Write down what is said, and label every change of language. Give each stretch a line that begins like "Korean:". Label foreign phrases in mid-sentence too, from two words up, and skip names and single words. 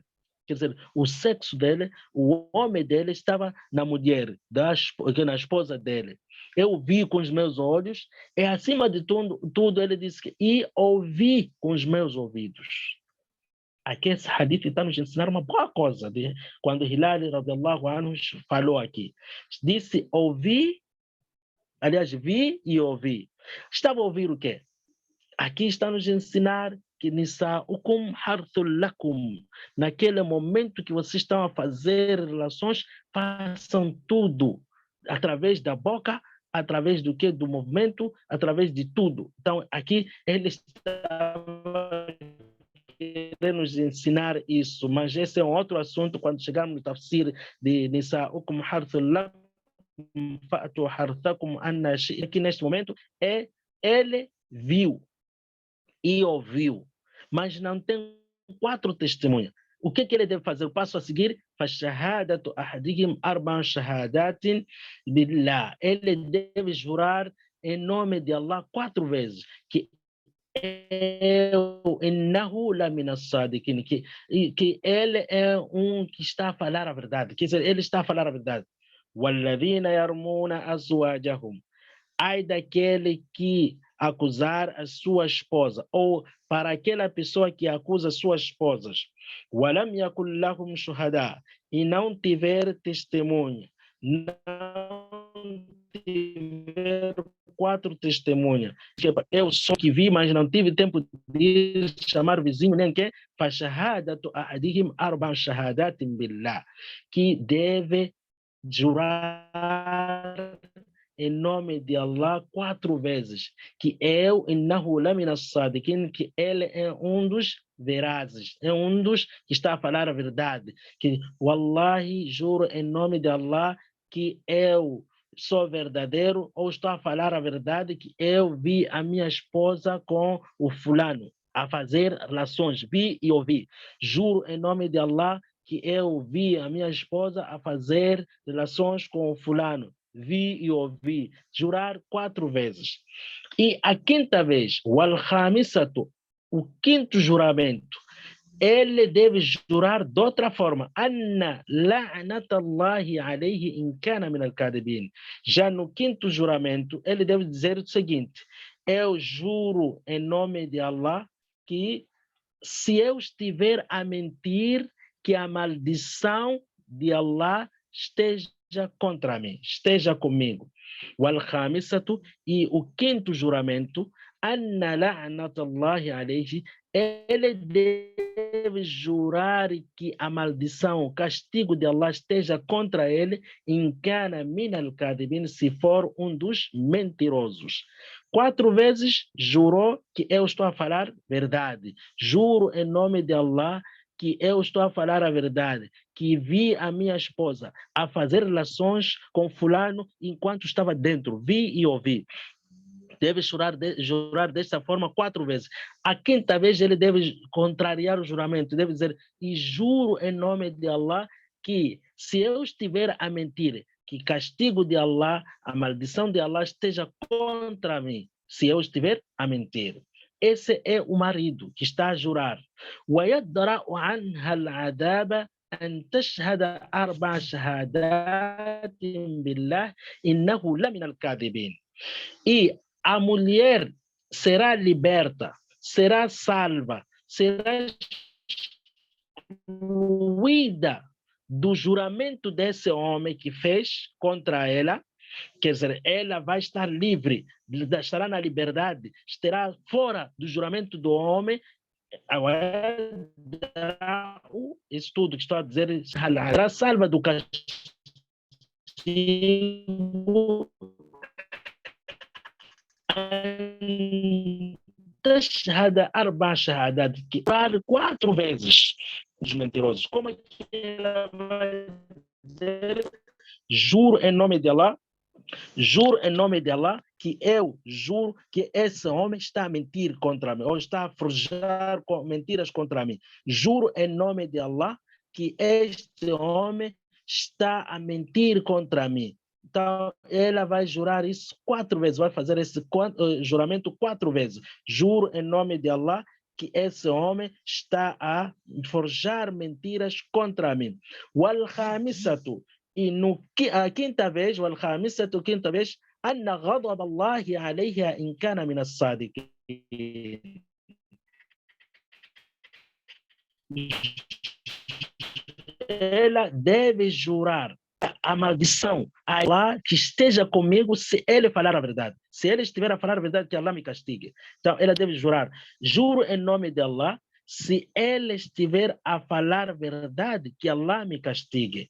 Portuguese: Quer dizer, o sexo dele, o homem dele estava na mulher, na esposa dele. Eu vi com os meus olhos, e acima de tudo ele disse que e ouvi com os meus ouvidos. Aqui esse hadith está nos ensinar uma boa coisa. Quando Hilal
Arabic: رضي الله عنه
Portuguese: falou aqui, disse ouvi, aliás, vi e ouvi. Estava a ouvir o quê? Aqui está nos ensinar que
Arabic: نساؤكم حرث لكم,
Portuguese: naquele momento que vocês estão a fazer relações, façam tudo através da boca, através do que? Do movimento, através de tudo. Então, aqui ele estava querendo nos ensinar isso, mas esse é um outro assunto quando chegarmos no tafsir de
Arabic: نساؤكم حرث لكم فأتوا حرثكم أنى شئتم.
Portuguese: Aqui neste momento ele viu e ouviu, mas não tem 4 testemunhas. O que ele deve fazer? O passo a seguir,
Arabic: فَشَهَادَةُ أَحَدِهِمْ أَرْبَعُ شَهَادَاتٍ بِاللَّهِ.
Portuguese: Ele deve jurar em nome de Allah 4 vezes, que
Arabic: إِنَّهُ لَمِنَ الصَّادِقِينَ,
Portuguese: que ele é um que está a falar a verdade, quer dizer, ele está a falar a verdade.
Arabic: وَالَّذِينَ يَرْمُونَ أَزْوَاجَهُمْ,
Portuguese: ai daquele que acusar a sua esposa, ou para aquela pessoa que acusa suas esposas,
Arabic: وَلَمْ يَكُنْ لَهُمْ شُهَدَاء,
Portuguese: e não tiver testemunha, não tiver 4 testemunhas. Eu só que vi, mas não tive tempo de chamar vizinho, nem que
Arabic: فَشَهَادَةُ أَحَدِهِمْ أَرْبَعُ شَهَادَاتٍ بِاللَّهِ,
Portuguese: que deve jurar em nome de Allah 4 vezes, que eu,
Arabic: إنه لمن الصادقين,
Portuguese: que ele é um dos verazes, é um dos que está a falar a verdade, que wallahi, juro em nome de Allah que eu sou verdadeiro, ou estou a falar a verdade, que eu vi a minha esposa com o fulano a fazer relações, vi e ouvi. Juro em nome de Allah que eu vi a minha esposa a fazer relações com o fulano, vi e ouvi. Jurar 4 vezes. E a 5ª vez, wal-khamisatu, o 5º juramento, ele deve jurar de outra forma.
Arabic: أن لعنة الله عليه إن كان من الكاذبين.
Portuguese: Já no 5º juramento, ele deve dizer o seguinte: eu juro em nome de Allah que se eu estiver a mentir, que a maldição de Allah esteja contra mim, esteja comigo. Wal-khamisatu, e o 5º juramento,
Arabic: أن لعنة الله عليه,
Portuguese: ele deve jurar que a maldição, o castigo de Allah esteja contra ele,
Arabic: إن كان من الكاذبين,
Portuguese: se for um dos mentirosos. 4 vezes jurou que eu estou a falar verdade. Juro em nome de Allah que eu estou a falar a verdade, que vi a minha esposa a fazer relações com fulano enquanto estava dentro, vi e ouvi. Deve jurar desta forma 4 vezes. A 5ª vez ele deve contrariar o juramento, deve dizer, e juro em nome de Allah que se eu estiver a mentir, que castigo de Allah, a maldição de Allah esteja contra mim, se eu estiver a mentir. Esse é o marido que está a jurar.
Arabic: وَيَدْرَأُ عَنْهَا الْعَذَابَ أن تشهد 4 شهادات بالله إنه لمن الكاذبين.
Portuguese: E a mulher será liberta, será salva, será excluída do juramento desse homem que fez contra ela. Quer dizer, ela vai estar livre, estará na liberdade, estará fora do juramento do homem. Agora, o estudo que estou a dizer, será salva do castigo
Arabic: تشهد 4 شهادات,
Portuguese: que vale 4 vezes os mentirosos. Como é que ela vai dizer? Juro em nome de Allah, juro em nome de Allah que eu juro que esse homem está a mentir contra mim, ou está a forjar mentiras contra mim. Juro em nome de Allah que este homem está a mentir contra mim. Então, ela vai jurar isso 4 vezes, vai fazer esse juramento 4 vezes. Juro em nome de Allah que esse homem está a forjar mentiras contra mim.
Arabic: والخامسة,
Portuguese: e a quinta vez,
Arabic: والخامسة,
Portuguese: quinta vez,
Arabic: أن غضب الله عليها إن كان من الصادقين.
Portuguese: Ela deve jurar a maldição a Allah que esteja comigo se ele falar a verdade. Se ele estiver a falar a verdade, que Allah me castigue. Então, ela deve jurar. Juro em nome de Allah, se ele estiver a falar a verdade, que Allah me castigue.